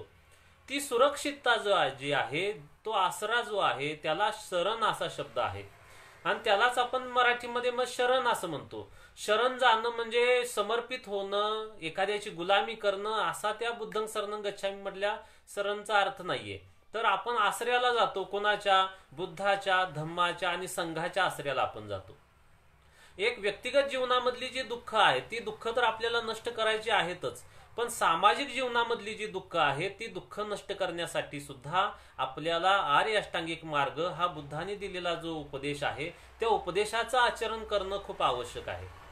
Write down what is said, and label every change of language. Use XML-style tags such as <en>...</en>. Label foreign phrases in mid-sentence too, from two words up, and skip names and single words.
<mr>ती सुरक्षितता जी आहे, तो आसरा जो आहे, त्याला शरण असा शब्द आहे आणि त्यालाच आपण मराठीमध्ये मग शरण असं म्हणतो. शरण जाणं म्हणजे समर्पित होणं, एखाद्याची गुलामी करणं, असा त्या</mr> <pi>बुद्धं शरणं गच्छामी</pi> <mr>मधल्या शरणचा अर्थ नाहीये. तर आपण आश्रयाला जातो, कोणाच्या? बुद्धाच्या, धम्माच्या आणि संघाच्या आश्रयाला आपण जातो. एक व्यक्तिगत जीवनामधली जी दुःख आहे, ती दुःख तर आपल्याला नष्ट करायची आहेतच, पण सामाजिक जीवनामधली जी दुःख आहे, ती दुःख नष्ट करण्यासाठी सुद्धा आपल्याला आर्य अष्टांगिक मार्ग हा बुद्धाने दिलेला जो उपदेश आहे, त्या उपदेशाचं आचरण करणं खूप आवश्यक आहे.</mr>